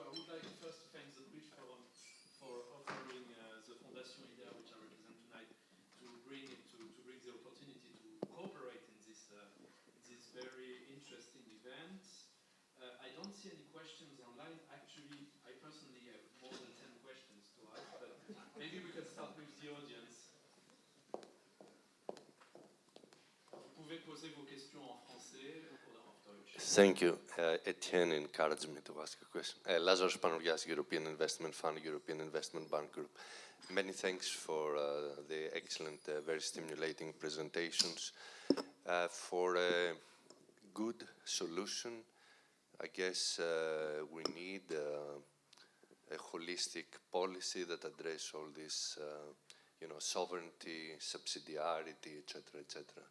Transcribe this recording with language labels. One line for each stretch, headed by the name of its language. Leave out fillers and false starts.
English: I would like first to thank the Bridge Forum for offering the Fondation IDEA, which I represent tonight, to bring the opportunity to cooperate in this very interesting event. I don't see any questions online. Actually, I personally have more than 10 questions to ask, but maybe we can start with the audience.
French: Vous pouvez poser vos questions en français ou en Deutsch.
English: Thank you. Etienne encouraged me to ask a question. Lazarus Panurias, European Investment Fund, European Investment Bank Group. Many thanks for the excellent, very stimulating presentations. For a good solution, I guess we need a holistic policy that addresses all this, sovereignty, subsidiarity, etc., etc.